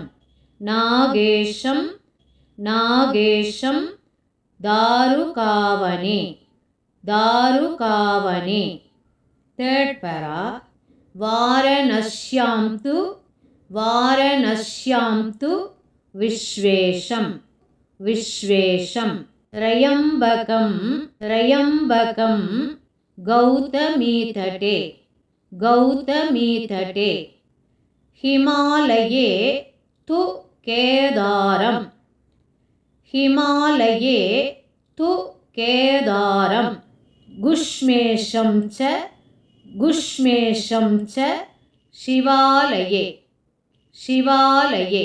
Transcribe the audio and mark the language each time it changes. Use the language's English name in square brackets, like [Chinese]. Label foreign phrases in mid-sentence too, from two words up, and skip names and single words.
[Sanskrit] नागेशं, नागेशं, दारुकावने, दारुकावने. [English] Third para. [Sanskrit] वाराणस्यां तु, वाराणस्यां तु, विश्वेशं, विश्वेशं. त्र्यम्बकं, त्र्यम्बकं, गौतमीतटे, गौतमीतटे. हिमालये तु केदारम, हिमालये तु केदारम. गुष्मेशं च, गुष्मेशं च, शिवालये, शिवालये.